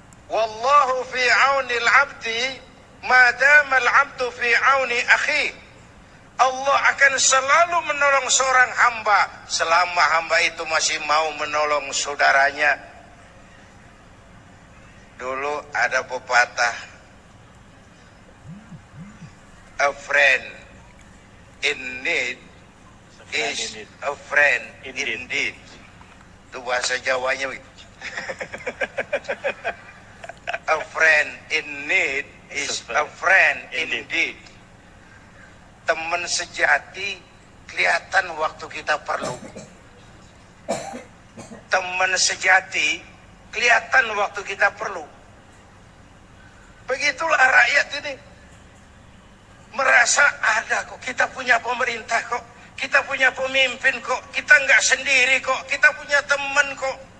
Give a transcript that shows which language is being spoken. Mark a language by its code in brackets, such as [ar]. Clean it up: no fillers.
[ar] Wallahu fi aunil abdi madama al-abdu fi auni akhi. [id] Allah akan selalu menolong seorang hamba selama hamba itu masih mau menolong saudaranya. Dulu ada pepatah, [en] a friend in need is a friend indeed. [id] Itu bahasa Jawanya. [en] A friend in need is a friend indeed. [id] Teman sejati kelihatan waktu kita perlu. Teman sejati kelihatan waktu kita perlu. Begitulah rakyat ini. Merasa ada kok, kita punya pemerintah kok, kita punya pemimpin kok, kita nggak sendiri kok, kita punya teman kok.